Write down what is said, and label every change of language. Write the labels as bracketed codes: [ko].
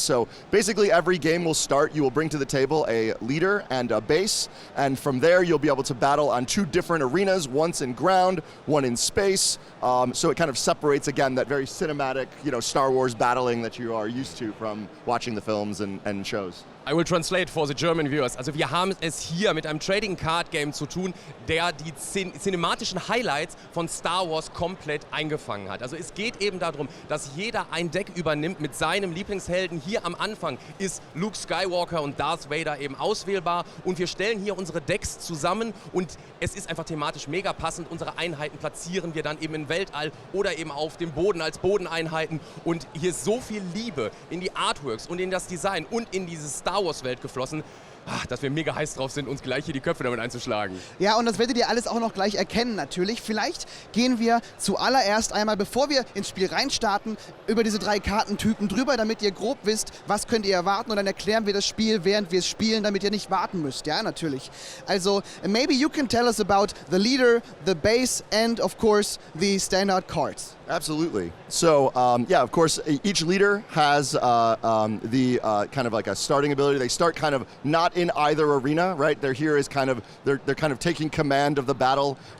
[en] So basically, every game will start, you will bring to the table a leader and a base. And from there, you'll be able to battle on two different arenas, once in ground, one in space. So it kind of separates, again, that very cinematic, Star Wars battling that you are used to from watching the films and shows. I will translate for the German viewers. [de] Also wir haben es hier mit einem Trading Card Game zu tun, der die cinematischen Highlights von Star Wars komplett eingefangen hat. Also es geht eben darum, dass jeder ein Deck übernimmt mit seinem Lieblingshelden. Hier am Anfang ist Luke Skywalker und Darth Vader eben auswählbar und wir stellen hier unsere Decks zusammen und es ist einfach thematisch mega passend. Unsere Einheiten platzieren wir dann eben im Weltall oder eben auf dem Boden als Bodeneinheiten und hier ist so viel Liebe in die Artworks und in das Design und in dieses Star Wars Welt geflossen, dass wir mega heiß drauf sind, uns gleich hier die Köpfe damit einzuschlagen. Ja, und das werdet ihr alles auch noch gleich erkennen natürlich. Vielleicht gehen wir zuallererst einmal, bevor wir ins Spiel reinstarten, über diese 3 Kartentypen drüber, damit ihr grob wisst, was könnt ihr erwarten und dann erklären wir das Spiel, während wir es spielen, damit ihr nicht warten müsst. Ja, natürlich. [en] Also, maybe you can tell us about the leader, the base and of course the standard cards. Absolutely. So, of course, each leader has kind of like a starting ability. They start kind of not in either arena, right? They're here as kind of, they're kind of taking command of the battle.